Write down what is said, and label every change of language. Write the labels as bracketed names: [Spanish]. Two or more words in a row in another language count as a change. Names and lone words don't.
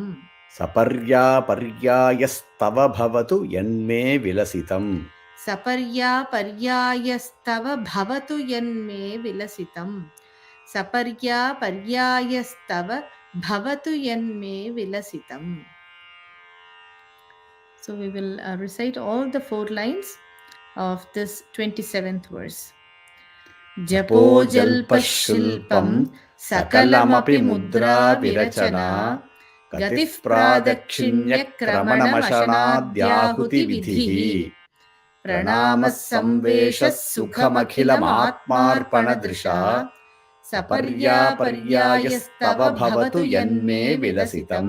[Sanskrit] saparyāparyāyastava bhavatu yanme vilasitam saparyāparyāyastava bhavatu yanme vilasitam saparyāparyāyastava bhavatu yanme vilasitam. [English] So we will recite all the 4 lines of this 27th verse. [Sanskrit] Japo jalpaḥ śilpaṃ sakalamapi mudrāviracanā gatiḥ prādakṣiṇyakramaṇamaśanādyāhutividhiḥ praṇāmaḥ saṃveśaḥ sukhamakhilamātmārpaṇadṛśā saparyāparyāyastava bhavatu yanme vilasitam.